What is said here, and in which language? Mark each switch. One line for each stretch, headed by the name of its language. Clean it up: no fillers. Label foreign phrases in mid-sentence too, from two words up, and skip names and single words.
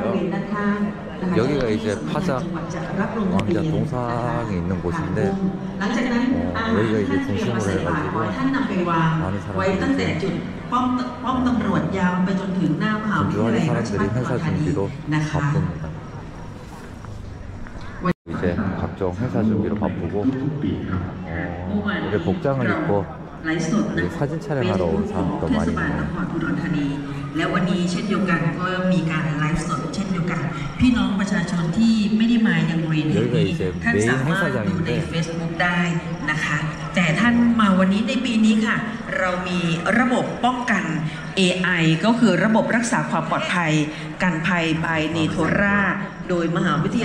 Korean: 여기가 이제 파작 왕자 동상이 있는 곳인데 여기가 이제 중심으로 해가지고 많은 사람들이 준비하는 사람들이 행사 준비로 바쁩니다. 이제 각종 행사 준비로 바쁘고 이제 복장을 입고 사진 촬영하러 온 사람도 많이 있네요.
Thai: และวันนี้เช่นเดียวกันก็มีการไลฟ์สดเช่นเดียวกันพี่น้องประชาชนที่ไม่ได้มายังบริเวณนี้ท่านสามารถดูใน Facebook ได้นะคะแต่ท่านมาวันนี้ใน ปีนี้ค่ะเรามีระบบป้องกัน AI ก็คือระบบรักษาความปลอดภัยกันภัยบายเนโทราโดยมหาวิทยาลั